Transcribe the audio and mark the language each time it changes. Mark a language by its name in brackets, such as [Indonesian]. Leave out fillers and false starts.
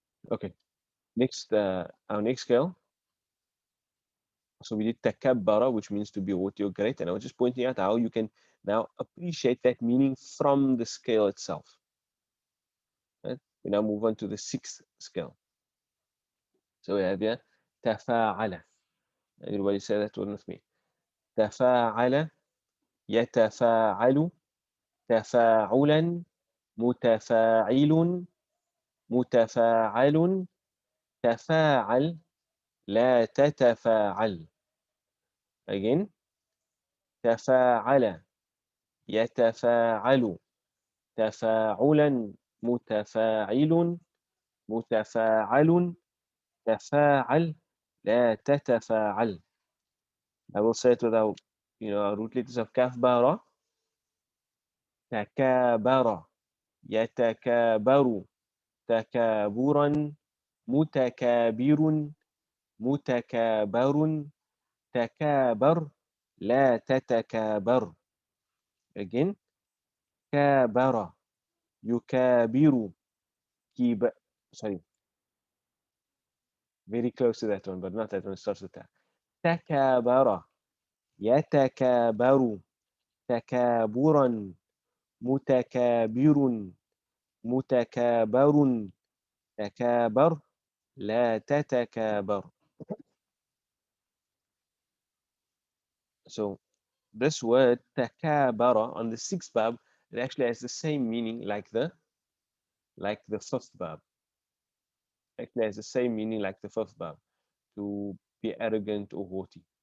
[English] Okay, next, our next scale. So we did takabbara, which means to be haughty or great, and I was just pointing out how you can now appreciate that meaning from the scale itself. Right? We now move on to the sixth scale. So we have here tafa'ala. Everybody say that one with me. [Arabic] تفاعل يتفاعل تفاعلا متفاعل متفاعل تفاعل لا تتفاعل. [English] Again, [Arabic] تفاعل يتفاعل تفاعلا متفاعل متفاعل تفاعل لا تتفاعل. [English] I will say it with our root letters of kaf bara. [Arabic] تكابر يتكابر تكابرا متكابر متكابر تكابر لا تتكابر. [English] Again, [Arabic] كابر يكابر [English] sorry, very close to that one, but not that one. It starts with that. [Arabic] تكابر يتكابر تكابرا متكابر متكابر تكابر لا تتكابر. [English] So this word takabara on the sixth bab, it actually has the same meaning like the fifth bab. Actually has the same meaning like the fifth bab, to be arrogant or haughty.